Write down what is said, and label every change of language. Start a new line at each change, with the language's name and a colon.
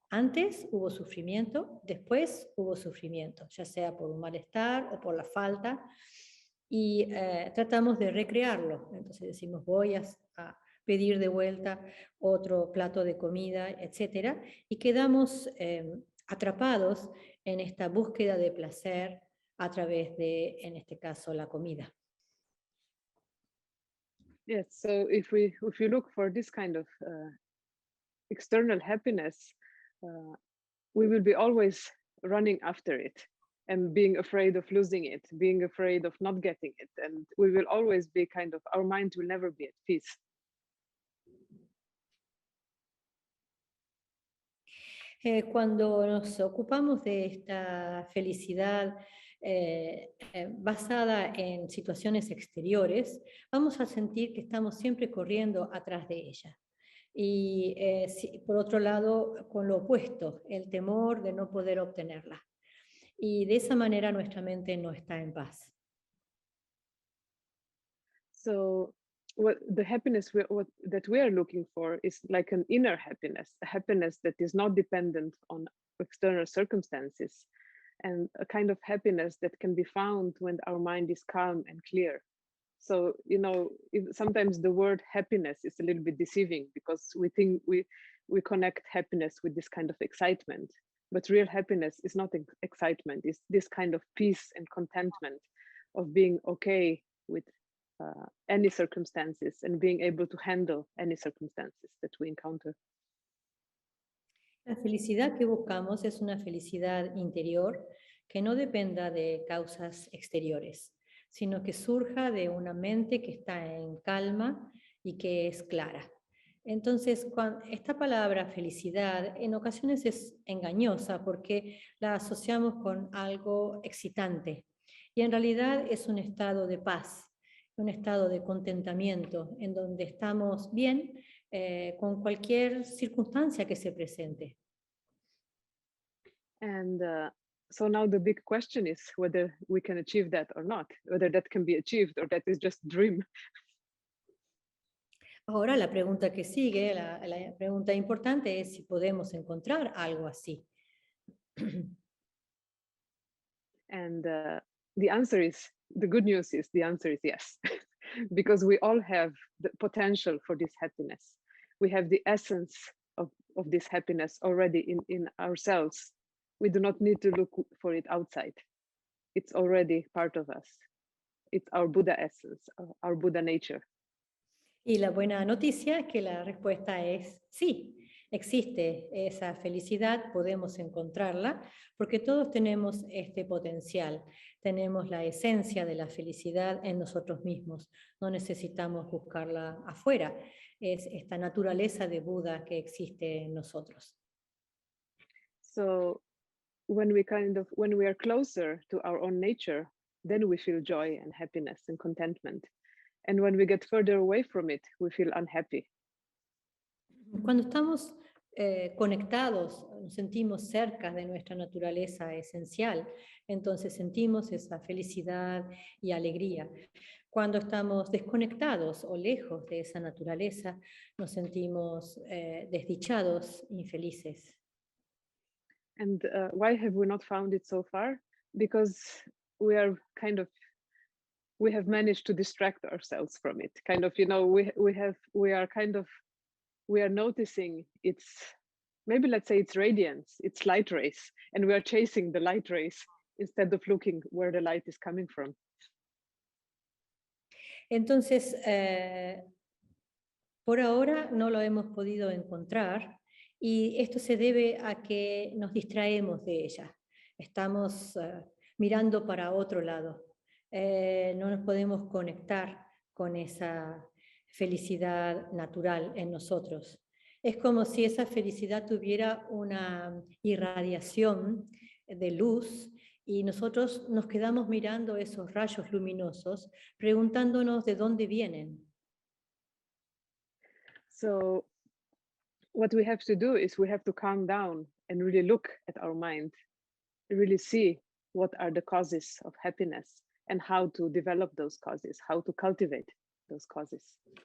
Spanish: Antes hubo sufrimiento, después hubo sufrimiento, ya sea por un malestar o por la falta, y tratamos de recrearlo. Entonces decimos, voy a pedir de vuelta otro plato de comida, etcétera, y quedamos atrapados en esta búsqueda de placer a través de, en este caso, la comida.
English: Yes, so if you look for this kind of external happiness, we will be always running after it and being afraid of losing it, being afraid of not getting it, and we will always be kind of, our mind will never be at peace.
Spanish: Cuando nos ocupamos de esta felicidad basada en situaciones exteriores, vamos a sentir que estamos siempre corriendo atrás de ella. Y por otro lado, con lo opuesto, el temor de no poder obtenerla. Y de esa manera nuestra mente no está en paz.
English: So what the happiness that we are looking for is like an inner happiness, a happiness that is not dependent on external circumstances, and a kind of happiness that can be found when our mind is calm and clear. So, you know, sometimes the word happiness is a little bit deceiving because we think we connect happiness with this kind of excitement, but real happiness is not excitement. It's this kind of peace and contentment of being okay with any circumstances and being able to handle any circumstances that we encounter.
Spanish: La felicidad que buscamos es una felicidad interior que no dependa de causas exteriores, sino que surja de una mente que está en calma y que es clara. Entonces, esta palabra felicidad en ocasiones es engañosa porque la asociamos con algo excitante y en realidad es un estado de paz, un estado de contentamiento en donde estamos bien con cualquier circunstancia que se presente.
English: And so now the big question is whether we can achieve that or not, whether that can be achieved or that is just dream.
Spanish: Ahora la pregunta que sigue, la pregunta importante es si podemos encontrar algo así.
English: And the answer is, the good news is the answer is yes, because we all have the potential for this happiness. We have the essence of this happiness already in ourselves. We do not need to look for it outside. It's already part of us. It's our Buddha essence, our Buddha nature.
Spanish: Y la buena noticia es que la respuesta es sí, existe esa felicidad, podemos encontrarla, porque todos tenemos este potencial, tenemos la esencia de la felicidad en nosotros mismos, no necesitamos buscarla afuera, es esta naturaleza de Buda que existe en nosotros.
English: So when we are closer to our own nature, then we feel joy and happiness and contentment. And when we get further away from it, we feel unhappy.
Spanish: Cuando estamos conectados, nos sentimos cerca de nuestra naturaleza esencial, entonces sentimos esa felicidad y alegría. Cuando estamos desconectados o lejos de esa naturaleza, nos sentimos desdichados, infelices.
English: And why have we not found it so far? Because we have managed to distract ourselves from it. Kind of, you know, we are noticing its, maybe let's say its radiance, its light rays, and we are chasing the light rays instead of looking where the light is coming from.
Spanish: Entonces, por ahora no lo hemos podido encontrar y esto se debe a que nos distraemos de ella. Estamos mirando para otro lado. No nos podemos conectar con esa felicidad natural en nosotros. Es como si esa felicidad tuviera una irradiación de luz y nosotros nos quedamos mirando esos rayos luminosos, preguntándonos de dónde vienen.
English: So what we have to do is we have to calm down and really look at our mind, really see what are the causes of happiness and how to develop those causes, how to cultivate those causes.